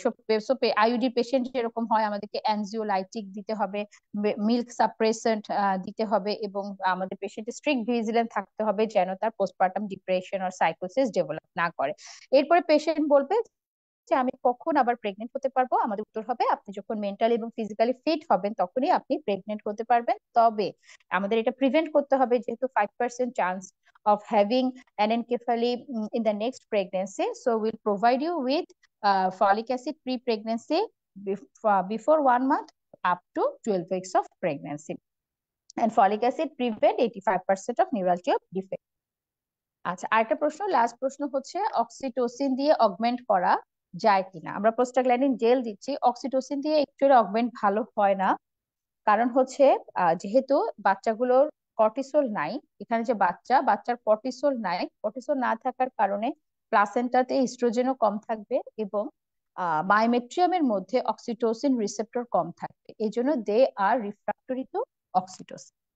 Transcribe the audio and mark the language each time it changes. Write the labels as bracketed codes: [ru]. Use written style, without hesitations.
[bn] সব IUD patient যেরকম হয়, আমাদেরকে অ্যানজিওলাইটিক দিতে হবে, মিল্ক সাপ্রেসেন্ট দিতে হবে, এবং আমাদের পেশেন্টের স্ট্রিক্ট ভিজিলেন্ট থাকতে হবে যেন তার পোস্টপার্টাম ডিপ্রেশন আর সাইকোসিস ডেভেলপ না করে। এরপরে পেশেন্ট বলবে যে আমি কখন আবার প্রেগনেন্ট হতে পারবো, আমাদের উত্তর হবে আপনি যখন মেন্টালি এবং ফিজিক্যালি ফিট হবেন তখনই আপনি প্রেগনেন্ট হতে পারবেন। তবে আমাদের এটা প্রিভেন্ট করতে হবে, যেহেতু 5% chance [en] of having anencephaly in the next pregnancy, so we'll provide you with folic acid pre-pregnancy before 1 month up to 12 weeks of pregnancy, and folic acid prevent 85% of neuralgia defect. [bn] আচ্ছা, আরেকটা প্রশ্ন, last প্রশ্ন হচ্ছে oxytocin দিয়ে augment করা যায় কিনা। আমরা প্রোস্টাগ্ল্যান্ডিন জেল দিচ্ছি, অক্সিটোসিন দিয়ে একচুয়ালি অগমেন্ট ভালো হয় না। কারণ হচ্ছে যেহেতু বাচ্চাগুলোর কর্টিসল নাই, এখানে যে বাচ্চার কর্টিসল নাই, কর্টিসল না থাকার কারণে প্লাসেন্টাতে ইস্ট্রোজেনও কম থাকবে, এবং মায়োমেট্রিয়ামের মধ্যে অক্সিটোসিন রিসেপ্টর কম থাকবে, এই জন্য [en] They are refractory to oxytocin.